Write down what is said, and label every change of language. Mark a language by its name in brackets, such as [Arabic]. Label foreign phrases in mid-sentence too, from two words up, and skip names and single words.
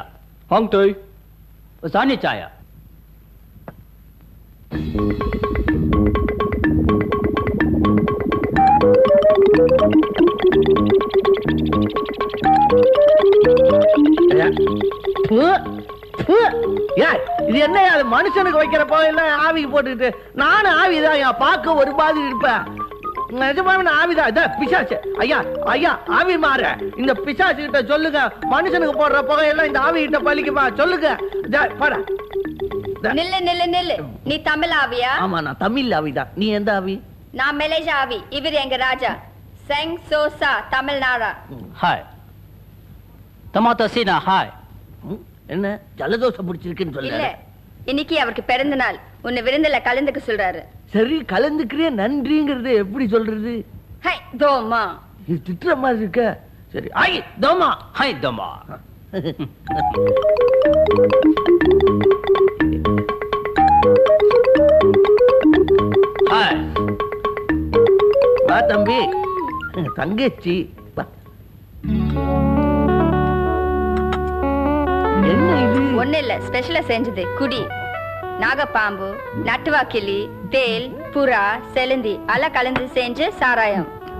[Tamil] Hong Tui. उसानी चाया இது என்ன மனுஷனுக்கு வைக்கிற போயில ஆவிக்கு போட்டுக்கிட்டு? நானும் ஆவிதான் பார்க்க ஒரு மாதிரி இருப்பேன். நிஜமாவே ஆவிதான். இத பிசாசு. ஐயா ஐயா, ஆவி மாற இந்த பிசாசு கிட்ட சொல்லுங்க, மனுஷனுக்கு போடுற புகையெல்லாம் இந்த ஆவி கிட்ட பலிக்குமா சொல்லுங்க. நில்லு நில்லு நில்லு. நீ தமிழ் ஆவியா? ஆமா, நான் தமிழ் ஆவிதான். நீ எந்த ஆவி? நான் மலேசியா ஆவி. இவர் எங்க ராஜா செங் சோசா தமிழ்நாடா. हाय टमाटो सीना हाय. என்ன ஜலதோஷம் பிடிச்சிருக்குன்னு இல்ல, சொல்ல? இன்னைக்கு அவருக்கு பிறந்த நாள். உன்னை விருந்துல கலந்துக்க சொல்றாரு. சரி, கலந்துக்கிறே நன்றிங்கிறது எப்படி சொல்றது? ஹை தோமா. இது திட்டுற மாதிரி இருக்க. சரி, ஐ தோமா. हाय दमा हाय வா தம்பி, தங்கச்சி வா. என்ன இது? ஒண்ணு இல்ல, ஸ்பெஷலா செஞ்சது குடி. நாகப்பாம்பு, நட்டுவாக்கிளி, தேல், புறா, செலுந்தி எல்லாம் கலந்து செஞ்சு சாராயம்.